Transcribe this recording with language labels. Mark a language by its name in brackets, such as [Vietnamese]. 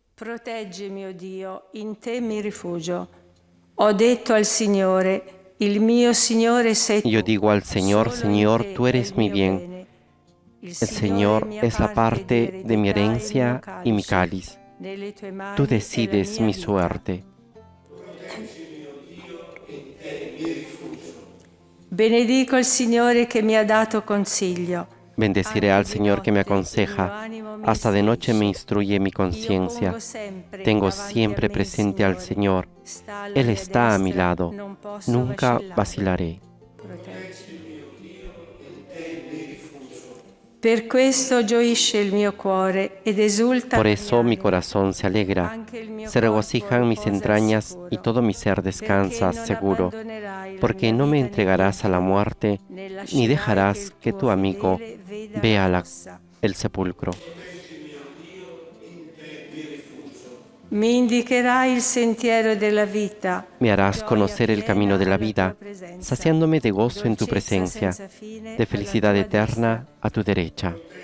[Italian] Proteggimi, o Dio, in te mi rifugio. Ho detto al Signore, il mio Signore sei tu. [Spanish] Yo digo al Señor, Señor, tú eres mi bien. El Señor es la parte de mi herencia y mi cáliz. Tú decides mi suerte. [Italian] Benedico il Signore che mi ha dato consiglio. [Spanish] Bendeciré al Señor que me aconseja. Hasta de noche me instruye mi conciencia. Tengo siempre presente al Señor. Él está a mi lado. Nunca vacilaré. [Italian] Per questo gioisce il mio cuore ed esulta. [Spanish] Por eso mi corazón se alegra, se regocijan mis entrañas y todo mi ser descansa seguro, porque no me entregarás a la muerte, ni dejarás que tu amigo vea el sepulcro. [Italian] Mi indicherai il sentiero della vita. [Spanish] Me harás conocer el camino de la vida, saciándome de gozo en tu presencia, de felicidad eterna a tu derecha.